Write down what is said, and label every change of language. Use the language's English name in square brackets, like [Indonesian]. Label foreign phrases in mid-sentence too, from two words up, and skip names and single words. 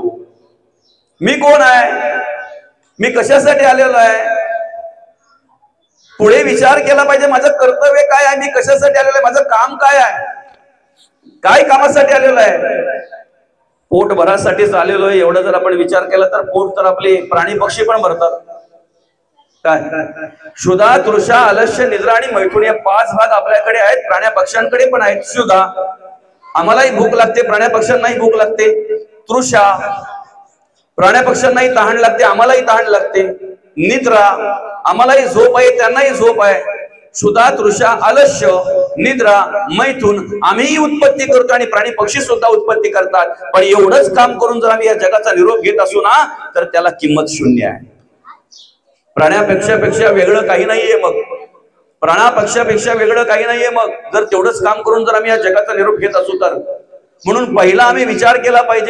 [Marathi] मी कोण आहे, मी कशासाठी आलेलो आहे, पुढे विचार केला पाहिजे. माझं कर्तव्य काय आहे, मी कशासाठी आलेलो आहे, माझं काम काय आहे, काय कामासाठी आलेलो आहे. पोट भरासाठीच आलेलो आहे एवढं जर आपण विचार केला तर पोट तर आपले प्राणी पक्षी पण भरतात. काय, क्षुधा, तृषा, आलस्य, निद्रा आणि मैथुन या 5 भाग आपल्याकडे आहेत, प्राण्या पक्ष्यांकडे पण आहेत. क्षुधा, आम्हालाही भूक लागते, प्राण्या पक्ष्यांनाही भूक लागते. तृषा, प्राण्या पक्ष्यांनाही तहान लागते, आम्हालाही तहान लागते. निद्रा, आम्हालाही झोप आहे, त्यांनाही झोप आहे. क्षुधा, तृषा, आलस्य, निद्रा, मैथुन आम्हीही उत्पत्ती करतो आणि प्राणी पक्षी सुद्धा उत्पत्ती करतात. पण एवढंच काम करून जर आम्ही या जगाचा निरोप घेत असू ना, तर त्याला किंमत शून्य आहे. प्राण्यापेक्षा वेगळं काही नाहीये. मग प्राण्यापेक्षा वेगळं काही नाहीये. मग जर तेवढंच काम करून जर आम्ही या जगाचा निरोप घेत असू तर, म्हणून पहिला आम्ही विचार केला पाहिजे.